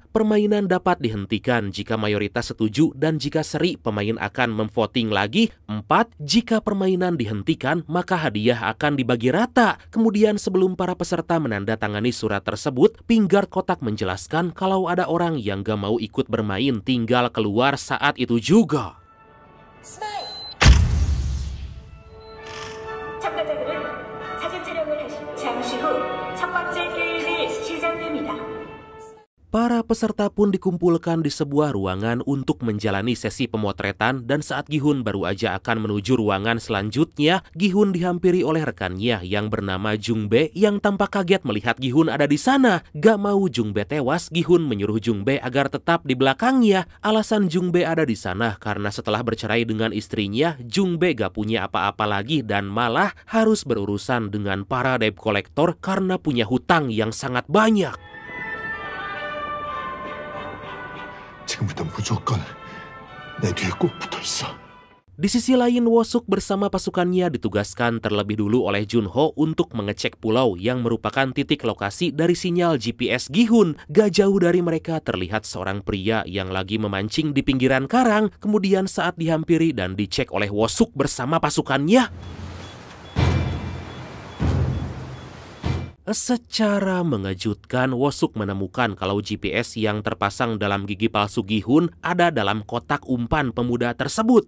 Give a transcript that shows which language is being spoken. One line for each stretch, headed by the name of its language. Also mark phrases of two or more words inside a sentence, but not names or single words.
Indonesian: Permainan dapat dihentikan jika mayoritas setuju dan jika seri pemain akan memvoting lagi. 4. Jika permainan dihentikan maka hadiah akan dibagi rata. Kemudian sebelum para peserta menandatangani surat tersebut, Pinggard kotak menjelaskan kalau ada orang yang gak mau ikut bermain tinggal keluar saat itu juga.
Korean: 참가자들은 사진 촬영을 하신 잠시 후 첫 번째 게임이 시작됩니다.
Indonesian: Para peserta pun dikumpulkan di sebuah ruangan untuk menjalani sesi pemotretan dan saat Gi-hun baru aja akan menuju ruangan selanjutnya, Gi-hun dihampiri oleh rekannya yang bernama Jung-bae yang tampak kaget melihat Gi-hun ada di sana. Gak mau Jung-bae tewas, Gi-hun menyuruh Jung-bae agar tetap di belakangnya. Alasan Jung-bae ada di sana karena setelah bercerai dengan istrinya, Jung-bae gak punya apa-apa lagi dan malah harus berurusan dengan para
English: debt collector
Indonesian: karena punya hutang yang sangat banyak.
Korean: 지금부터 무조건 내 뒤에 꼭 붙어 있어.
Indonesian: Di sisi lain, Woo-suk bersama pasukannya ditugaskan terlebih dulu oleh Junho untuk mengecek pulau yang merupakan titik lokasi dari sinyal GPS Gi-hun. Gak jauh dari mereka terlihat seorang pria yang lagi memancing di pinggiran karang. Kemudian saat dihampiri dan dicek oleh Woo-suk bersama pasukannya, secara mengejutkan, Woo-suk menemukan kalau GPS yang terpasang dalam gigi palsu Gi-hun ada dalam kotak umpan pemuda tersebut.